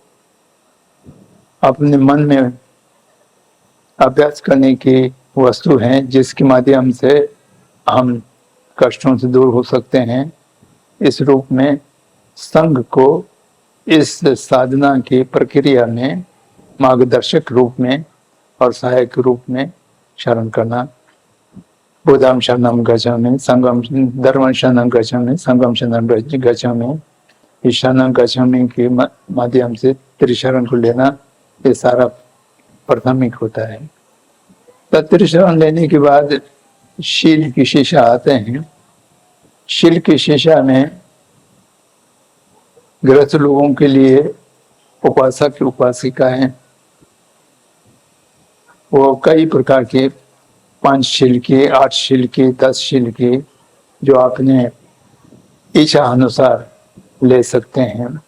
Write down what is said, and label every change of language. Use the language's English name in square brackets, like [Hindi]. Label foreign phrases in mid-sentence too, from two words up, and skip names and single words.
[Hindi] अपने मन में अभ्यास करने की वस्तु हैं, जिसके माध्यम से हम कष्टों से दूर हो सकते हैं, इस रूप में संघ को इस साधना की प्रक्रिया में मार्गदर्शक रूप में और सहायक रूप में शरण करना। [Pali] बुद्धं शरणं गच्छामि, संघं धर्मं शरणं गच्छामि, संघं शरणं गच्छामि। [Hindi] इस [Pali] शरणं गच्छामि [Hindi] के माध्यम से त्रिशरण को लेना, ये सारा प्राथमिक होता है। तो त्रिशरण लेने के बाद शील की शिक्षा आते हैं। शील की शिक्षा में गृहस्थ लोगों के लिए उपासक उपासिकाएं वो कई प्रकार के 5 शील के, 8 शील के, 10 शील के, जो अपने इच्छा अनुसार ले सकते हैं।